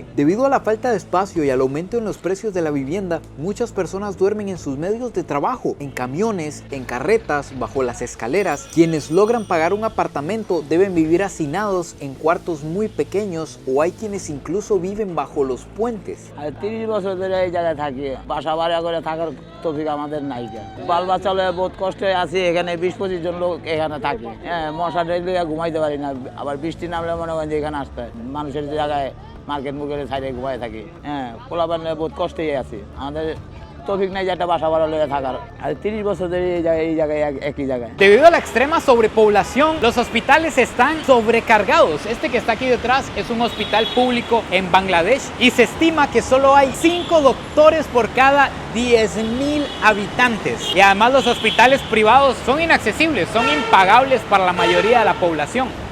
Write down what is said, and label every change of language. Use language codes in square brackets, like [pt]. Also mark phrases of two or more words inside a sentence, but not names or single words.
[es] Debido a la falta de espacio y al aumento en los precios de la vivienda, muchas personas duermen en sus medios de trabajo, en camiones, en carretas, bajo las escaleras. Quienes logran pagar un apartamento deben vivir hacinados en cuartos muy pequeños, o hay quienes incluso viven bajo los puentes. [bn] 30 বছর ধরে এই জায়গায় থাকি, বাসা ভাড়া করে থাকার তৌফিক আমাদের নাই। বাল বাচ্চা লয়ে বহুত কষ্টে আছি, এখানে 20-25 জন লোক এখানে থাকে। মশা ডেলে ঘুমাইতে পারি না, আবার বৃষ্টি নামলে মনে করেন যে এখানে আসতে হয় মানুষের জায়গায় মার্কেট মুখের সাইডে ঘুমাই থাকি। পোলাপান বহুত কষ্টেই আছি, আমাদের তৌফিক নাই যে একটা বাসা ভাড়া লয়ে থাকার। আর 30 বছর ধরে এই জায়গায় একই জায়গায়। [es] Debido a la extrema sobrepoblación, los hospitales están sobrecargados. Este que está aquí detrás es un hospital público en Bangladesh, y se estima que solo hay 5 doctores por cada 10,000 habitantes. Y además los hospitales privados son inaccesibles, son impagables para la mayoría de la población.